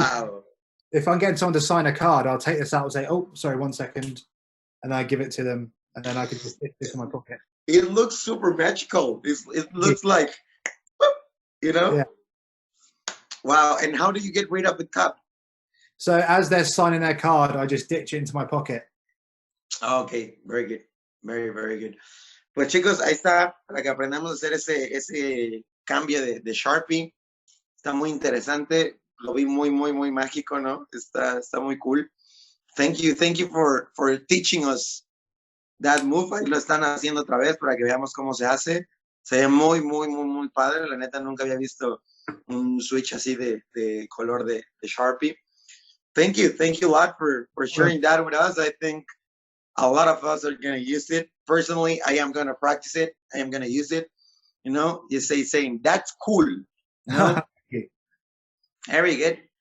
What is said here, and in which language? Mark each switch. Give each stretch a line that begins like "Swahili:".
English: So if I'm getting someone to sign a card, I'll take this out and say, oh, sorry, 1 second, and I give it to them, and then I can just stick this in my pocket. It looks super magical. It looks like, you know? Yeah. Wow, and how do you get rid of the cup? So as they're signing their card, I just ditch it into my pocket. Okay, very good. Very, very good.
Spanish: Pues chicos, ahí está, para que aprendamos a hacer ese cambio de Sharpie. Está muy interesante. Lo vi muy, muy, muy mágico, ¿no? Está muy cool.
English: Thank you for teaching us that move.
Spanish: Ahí lo están haciendo otra vez para que veamos cómo se hace. Se ve muy, muy, muy, muy padre. La neta, nunca había visto un switch así de color de Sharpie.
English: Thank you a lot for sharing that with us. I think a lot of us are going to use it. Personally, I am going to practice it. I am going to use it. You know, you saying, that's cool. You know? Very good.